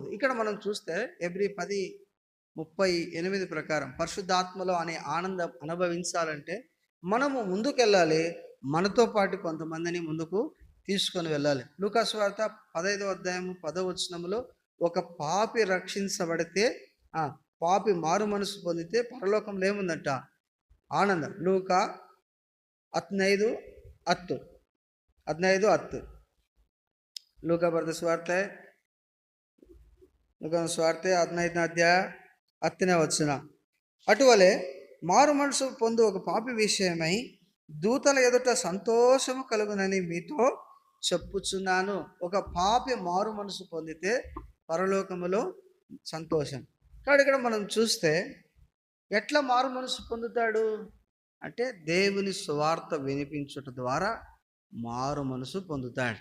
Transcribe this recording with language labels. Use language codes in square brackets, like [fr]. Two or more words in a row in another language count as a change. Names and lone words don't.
[te] ఇక్కడ మనం చూస్తే హెబ్రీ 10:38 ప్రకారం పరిశుద్ధాత్మలో అనే ఆనందం అనుభవించాలంటే మనము ముందుకెళ్ళాలి, మనతో పాటు కొంతమందిని ముందుకు తీసుకొని వెళ్ళాలి. లూకా సువార్త 15వ అధ్యాయము 10వ వచనంలో ఒక పాపి రక్షించబడితే, పాపి మారు మనసు పొందితే పరలోకంలో ఏముందంట, ఆనందం. లూకా 15:10. [kn] ಲೂಕ ಬರೆದ ಸುವಾರ್ತೆ 15ನೇ ಅಧ್ಯಾಯ 10ನೇ వచన. [te] అటువలే మారు మనసు పొందు ఒక పాపి విషయమై దూతల ఎదుట సంతోషము కలుగునని మీతో చెప్పుచున్నాను. ఒక పాపి మారు మనసు పొందితే పరలోకములో సంతోషం. కాబట్టి ఇక్కడ మనం చూస్తే ఎట్లా మారు మనసు పొందుతాడు అంటే, దేవుని సువార్త వినిపించుట ద్వారా మారు మనసు పొందుతాడు.